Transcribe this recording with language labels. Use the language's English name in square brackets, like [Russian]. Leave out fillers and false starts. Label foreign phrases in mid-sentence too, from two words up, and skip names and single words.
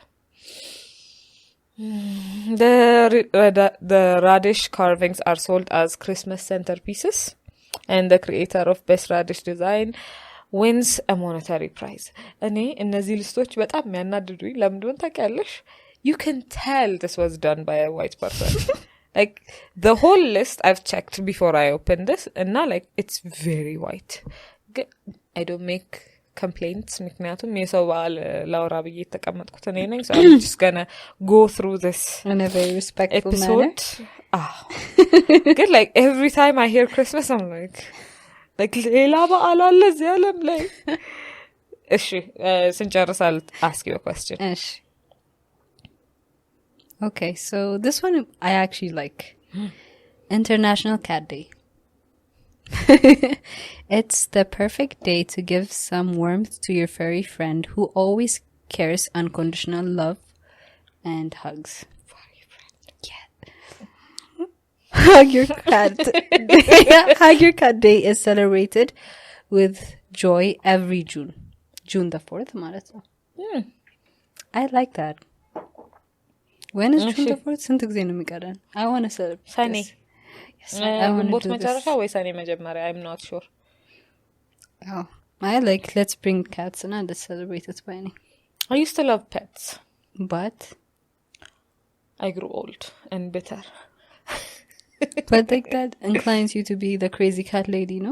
[English] The radish carvings are sold as Christmas centerpieces, and the creator of best radish design wins a monetary prize. [Amharic] እኔ እነዚህ ሊስቶች በጣም የሚያናድዱኝ ለምን እንደሆነ ታውቂያለሽ [English] you can tell this was done by a white person. Like the whole list I've checked before I opened this, and now like it's very white. I don't make complaints [Amharic] ምክንያቱም የሰው በዓል ላውራ ብዬ የተቀመጥኩት እኔ ነኝ. [English] So I'm just gonna go through this in a very respectful episode. Good, like every time I hear Christmas I'm like [Amharic] ሌላ በዓል አለ እዚህ ዓለም ላይ. እሺ ስንጨርስ [English] I'll ask you a question. እሺ okay, so this one I actually like. International Cat Day. It's the perfect day to give some warmth to your furry friend who always cares unconditional love and hugs. Furry friend. Yeah. Hug your cat. Hug your cat day is celebrated with joy every June the 4th [Amharic] ማለት ነው. [English] I like that. When is June the 4th? [Amharic] ስንት ጊዜ ነው የሚቀረን? [English] I want to celebrate Sunny. Yes, I want to [Amharic] ግንቦት [English] do [Amharic] መጨረሻ [English] this. [Amharic] ወይ ሰኔ መጀመሪያ? [English] I'm not sure. Oh, I like let's bring cats and let's celebrate it by me. I used to love pets. But I grew old and bitter. like that inclines you to be the crazy cat lady, no?